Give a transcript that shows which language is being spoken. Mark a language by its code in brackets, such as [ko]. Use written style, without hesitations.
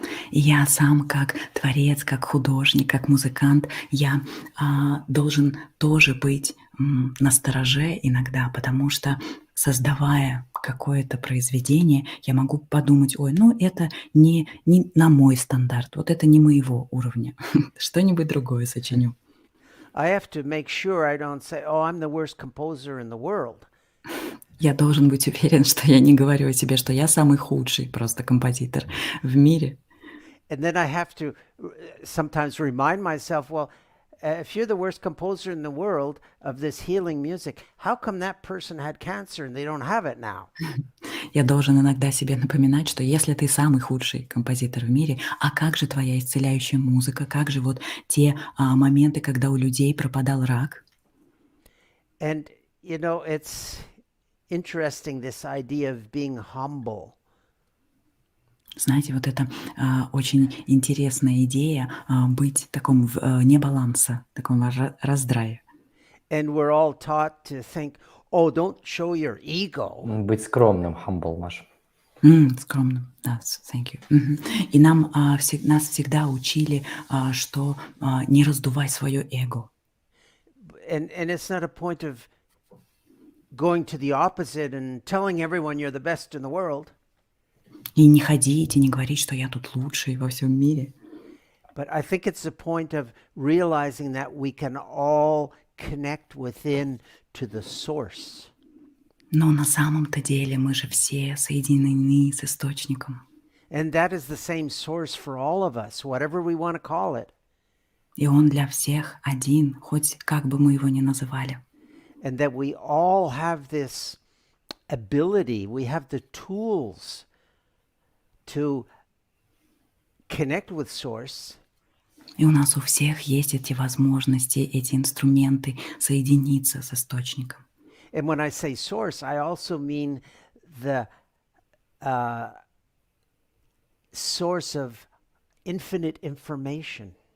[ru] И я сам как творец, как художник, как музыкант, я должен тоже быть настороже иногда, потому что, создавая какое-то произведение, я могу подумать, ой, ну это не на мой стандарт, вот это не моего уровня, что-нибудь другое сочиню. [en] I have to make sure I don't say, oh, I'm the worst composer in the world. [ru] Я должен быть уверен, что я не говорю о себе, что я самый худший просто композитор в мире. [en] And then I have to sometimes remind myself, well, if you're the worst composer in the world of this healing music, how come that person had cancer and they don't have it now? [ru] Я должен иногда себе напоминать, что если ты самый худший композитор в мире, а как же твоя исцеляющая музыка, как же вот те моменты, когда у людей пропадал рак? [en] And, you know, it's interesting, this idea of being humble. [ru] Знаете, вот это очень интересная идея быть в таком небаланса, таком раздрае. [en] And we're all taught to think, oh, don't show your ego. [ru] Быть скромным, humble, Маша. Скромным, да, thank you. И нас всегда учили, что не раздувай свое эго. [en] And it's not a point of going to the opposite and telling everyone you're the best in the world. [ru] И не ходить, и не говорить, что я тут лучший во всем мире. [en] But I think it's a point of realizing that we can all connect within to the source. [ru] Но на самом-то деле мы же все соединены с источником. [en] And that is the same source for all of us, whatever we want to call it. [ru] И он для всех один, хоть как бы мы его ни называли. [en] And that we all have this ability, we have the tools to connect with source. [ru] И у нас у всех есть эти возможности, эти инструменты соединиться с источником. [en] And when I say source, I also mean the source of infinite information.